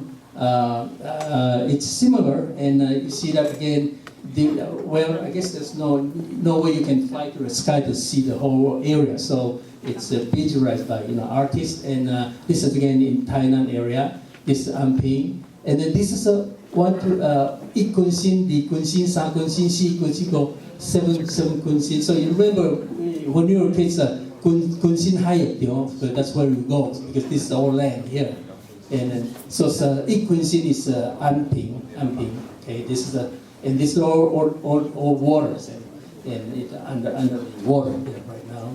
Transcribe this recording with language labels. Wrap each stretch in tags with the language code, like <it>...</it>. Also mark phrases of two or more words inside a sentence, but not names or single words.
<en>It's similar, and you see that again. Well, I guess there's no way you can fly to the sky to see the whole area. So it's visualized by artists, and this is again in Tainan area. This is Anping, and then this is one to Ik Kun Sin, Di Kun Sin, Sa Kun Sin, Si Kun Sin, go seven Kun Sin. So you remember when you were kids, Kun Sin Hayek, that's where you go because this is all land here. And so Ik Kun Sin is Anping. Okay, this is and this is all waters, and it under water there right now.</en>